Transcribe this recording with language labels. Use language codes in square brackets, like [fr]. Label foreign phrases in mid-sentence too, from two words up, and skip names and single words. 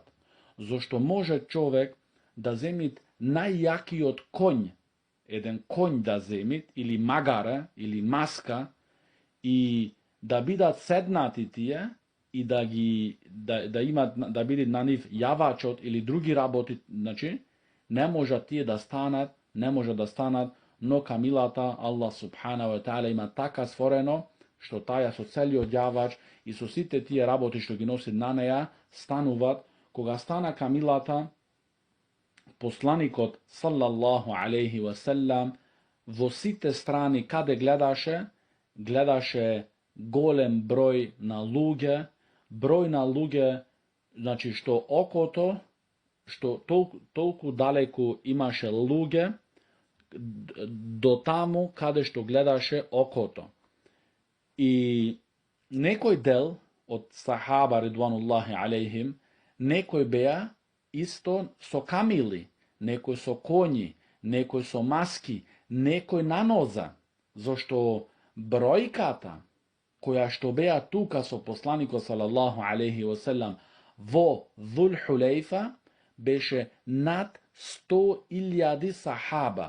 [mk] Зошто може човек да земит најјакиот конј, еден конј да земит, или магара, или маска, и да бидат седнати тие, и да имат, да биде на нив јавачот или други работи, значи, не можат тие да станат, но камилата, Аллах [ar] سبحانه وتعالى [mk] има така створено, што таја со целиот јавач и со сите тие работи што ги носи на неја, стануваат. Кога стана камилата, посланикот [ar] صلى الله عليه وسلم [mk] во сите страни каде гледаше голем број на луѓе, значи што окото, што толку далеку имаше луѓе, до таму каде што гледаше окото. И некој дел од [ar] صحابة رضوان الله عليهم, [mk] некој беа исто со камили, некој со коњи, некој со маски, некој на ноза, зашто бројката која што беа тука со посланикот [ar] صلى الله عليه وسلم [mk] во Зул Хулейфа беше над 100.000 сахаба.